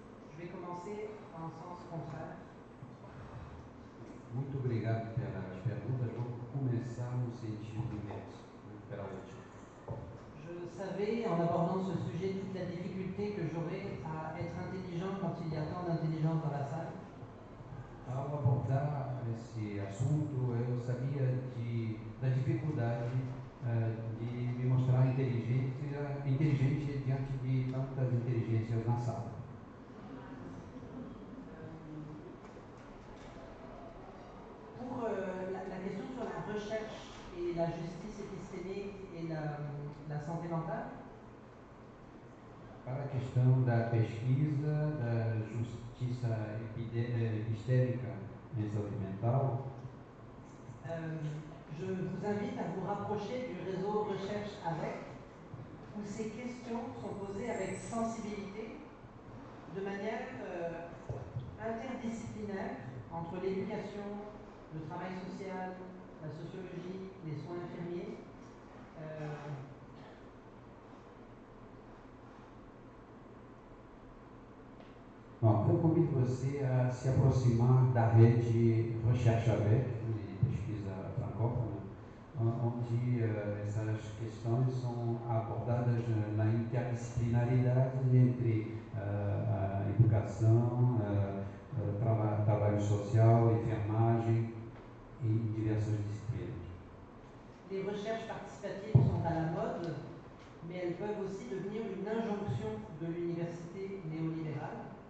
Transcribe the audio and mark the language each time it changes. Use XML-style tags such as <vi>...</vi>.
<fr>Je vais commencer en sens contraire.</fr> <pt>Muito obrigado pelas perguntas. Vou começar no sentido inverso, pela última.</pt> <fr>Je savais, en abordant ce sujet, toute la difficulté que j'aurais à être intelligent quand il y a tant d'intelligence dans la salle.</fr> <pt>Ao abordar esse assunto, eu sabia da dificuldade de me mostrar inteligente diante de tantas inteligências na sala.</pt> <fr>Pour la question sur la recherche et la justice épistémique et la santé mentale,</fr> <pt>para a questão da pesquisa, da justiça epistêmica em saúde mental,</pt> <fr>je vous invite à vous rapprocher du réseau Recherche avec, où ces questions sont posées avec sensibilité, de manière interdisciplinaire entre l'éducation, le travail social, la sociologie, les soins infirmiers.</fr> <pt>Bom, eu convido você a se aproximar da rede Recherche Avec, de pesquisa francófona, onde essas questões são abordadas na interdisciplinaridade entre a educação, trabalho social, enfermagem e diversas disciplinas.</pt> <fr>Les recherches participatives sont à la mode, mais elles peuvent aussi devenir une injonction de l'université néolibérale.</fr>